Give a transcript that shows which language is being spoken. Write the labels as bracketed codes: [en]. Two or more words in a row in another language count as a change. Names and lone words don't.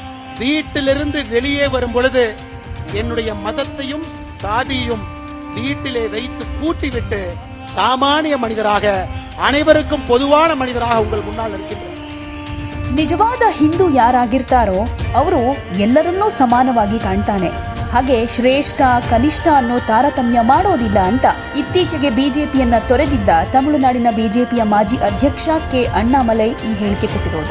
[ta] வீட்டிலிருந்து வெளியே வரும் பொழுது என்னுடைய மதத்தையும் சாதியையும் வீட்டிலே வைத்து பூட்டிவிட்டு சாமானிய மனிதராக அனைவருக்கும் பொதுவான மனிதராக உங்கள் ಮುನ್ನಾಲ್ இருக்கின்றேன். [kn] ನಿಜವಾದ ಹಿಂದೂ ಯಾರಾಗಿರ್ತಾರೋ ಅವರು ಎಲ್ಲರನ್ನೂ ಸಮಾನವಾಗಿ ಕಾಣ್ತಾನೆ. ಹಾಗೆ ಶ್ರೇಷ್ಠ ಕನಿಷ್ಠ ಅನ್ನೋ ತಾರತಮ್ಯ ಮಾಡೋದಿಲ್ಲ ಅಂತ ಇತ್ತೀಚೆಗೆ ಬಿಜೆಪಿಯನ್ನ ತೊರೆದಿದ್ದ ತಮಿಳುನಾಡಿನ ಬಿಜೆಪಿಯ ಮಾಜಿ ಅಧ್ಯಕ್ಷ ಕೆ ಅಣ್ಣಾಮಲೈ ಈ ಹೇಳಿಕೆ ಕೊಟ್ಟಿರೋದು.